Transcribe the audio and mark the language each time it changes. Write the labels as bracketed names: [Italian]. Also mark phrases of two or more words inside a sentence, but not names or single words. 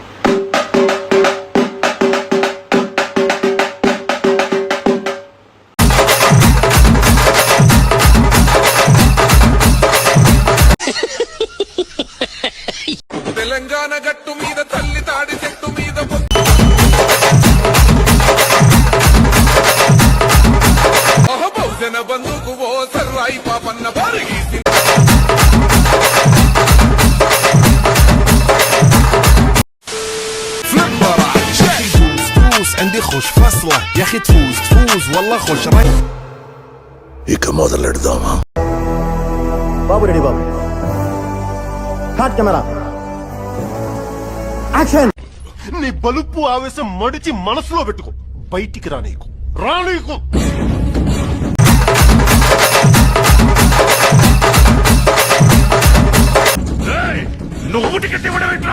[Telugu] తెలంగాణ గట్టు మీద తల్లి తాడి చెట్టు మీద బహుజన బంధుకు ఓ సర్రాయి పాపన్న బారిగీసి [Arabic] عندي خوش فصلة يا اخي تفوز والله خوش راي [Telugu] ఇక మొదలెడదామా? బాబు రెడీ బాబు. [English] hot camera action. [Telugu] నీ బలుపు ఆవేశం మడిచి మనసులో పెట్టుకో, బయటికి రానీకు. నువ్వు టికెట్ ఇవ్వడం ఎట్లా?